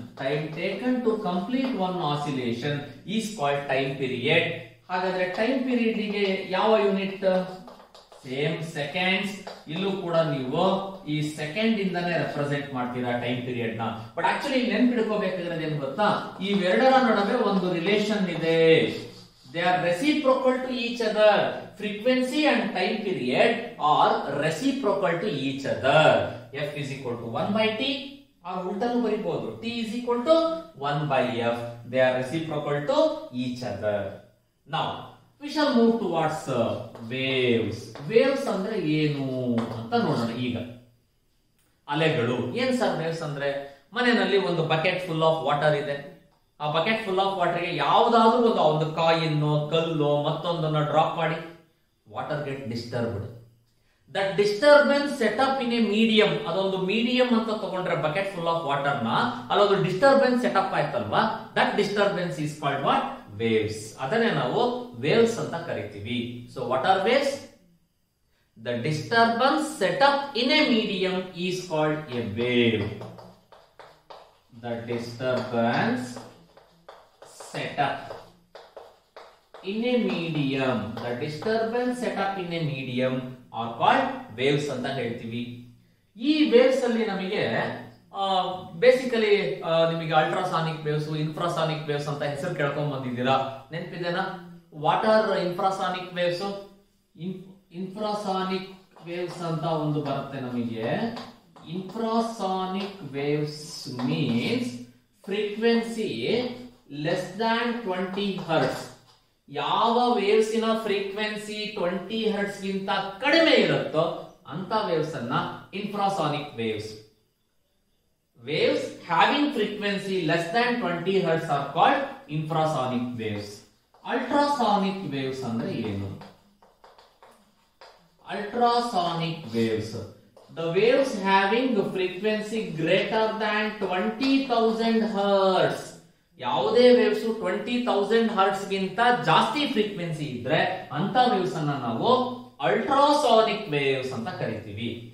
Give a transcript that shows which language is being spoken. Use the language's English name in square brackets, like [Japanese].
[English] Time taken to complete one oscillation is called time period. [Kannada] ಹಾಗಾದ್ರೆ time period ಗೆ ಯಾವ unit? Same seconds. ಇಲ್ಲೂ ಕೂಡ ನೀವು ಈ ಸೆಕೆಂಡ್ ಇಂದಾನೆ ರೆಪ್ರೆಸೆಂಟ್ ಮಾಡ್ತೀರಾ ಟೈಮ್ ಪೀರಿಯಡ್ ನ. ಬಟ್ ಆಕ್ಚುಲಿ ನೆನ್ಪಿಡ್ಕೋಬೇಕಾಗಿರೋದು ಏನ್ ಗೊತ್ತಾ? ಇವೆರಡರ ನಡುವೆ ಒಂದು ರಿಲೇಷನ್ ಇದೆ. [English] They are reciprocal to each other. Frequency and time period are reciprocal to each other. F is equal to 1/t, or [Kannada] ಉಲ್ಟಾನು ಬರೀಬಹುದು, [English] t is equal to 1/f. They are reciprocal to each other. Now we shall move towards waves. [Kannada] Waves ಅಂದ್ರೆ ಏನು ಅಂತ ನೋಡೋಣ ಈಗ. ಅಲೆಗಳು. ಏನ್ sir waves ಅಂದ್ರೆ? ಮನೆಯಲ್ಲಿ ಒಂದು ಬಕೆಟ್ ಫುಲ್ ಆಫ್ ವಾಟರ್ ಇದೆ. ಆ ಬಕೆಟ್ ಫುಲ್ ಆಫ್ ವಾಟರ್ ಗೆ ಯಾವ್ದಾದ್ರೂ ಒಂದು ಕಾಯಿನ್, ಕಲ್ಲು, ಮತ್ತೊಂದನ್ನ ಡ್ರಾಪ್ ಮಾಡಿ, [English] Water get disturbed. That disturbance set up in a medium. [Kannada] ಅದೊಂದು ಮೀಡಿಯಂ ಅಂತ ತಗೊಂಡ್ರೆ ಬಕೆಟ್ ಫುಲ್ ಆಫ್ ವಾಟರ್ ನ, ಅಲ್ಲೊಂದು ಡಿಸ್ಟರ್ಬೆನ್ಸ್ ಸೆಟಪ್ ಆಯ್ತಲ್ವಾ? [English] That disturbance is called what? Waves. [Kannada] ಅದನ್ನೇ ನಾವು ವೇವ್ಸ್ ಅಂತ ಕರಿತೀವಿ. [English] So what are waves? The disturbance set up in a medium is called a wave. The disturbance set up in a medium. The disturbance set up in a medium are called waves [Kannada] ಅಂತ ಹೇಳ್ತೀವಿ. ಈ waves ಅಲ್ಲಿ ನಮಗೆ basically ನಿಮಗೆ ultrasonic waves, ಇನ್ಫ್ರಾಸಾನಿಕ್ waves ಅಂತ ಹೆಸರು ಕೇಳ್ಕೊಂಡ್ ಬಂದಿದ್ದೀರಾ, ನೆನಪಿದೆನಾ? [English] What are infrasonic waves? [Kannada] ಇನ್ಫ್ರಾಸಾನಿಕ್ ವೇವ್ಸ್ ಅಂತ ಒಂದು ಬರುತ್ತೆ ನಮಗೆ. [English] Infrasonic waves means frequency less than 20 hertz. [Kannada] ಯಾವ ವೇವ್ಸಿನ ಫ್ರೀಕ್ವೆನ್ಸಿ 20 ಹರ್ಟ್ಸ್ ಗಿಂತ ಕಡಿಮೆ ಇರುತ್ತೋ ಅಂತ ವೇವ್ಸ್ ಅನ್ನ ಇನ್ಫ್ರಾಸಾನಿಕ್ waves. [English] Waves having frequency less than 20 hertz are called infrasonic waves. Ultrasonic waves [Kannada] ಅಂದ್ರೆ ಏನು? [English] Ultrasonic waves, the waves having frequency greater than 20,000 hertz. [Kannada] ಯಾವುದೇ waves 20,000 hertz ಗಿಂತ ಜಾಸ್ತಿ ಫ್ರೀಕ್ವೆನ್ಸಿ ಇದ್ರೆ ಅಂತ ವೇವ್ಸ್ ಅನ್ನ ನಾವು ಅಲ್ಟ್ರಾಸಾನಿಕ್ ವೇವ್ಸ್ ಅಂತ ಕರಿತೀವಿ.